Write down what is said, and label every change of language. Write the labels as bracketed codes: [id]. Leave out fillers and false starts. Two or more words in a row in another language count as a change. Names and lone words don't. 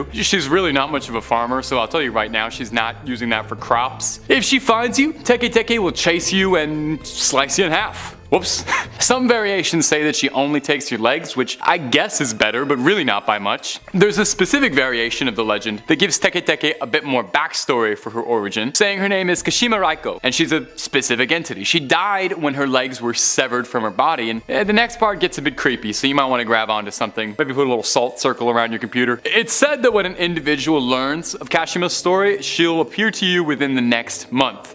[en] She's really not much of a farmer, so I'll tell you right now, she's not using that for crops. If she finds you, teke-teke will chase you and slice you in half. Whoops. Some variations say that she only takes your legs, which I guess is better, but really not by much. There's a specific variation of the legend that gives teke-teke a bit more backstory for her origin, saying her name is Kashima Raiko, and she's a specific entity. She died when her legs were severed from her body, and the next part gets a bit creepy, so you might want to grab onto something, maybe put a little salt circle around your computer. It's said that when an individual learns of Kashima's story, she'll appear to you within the next month.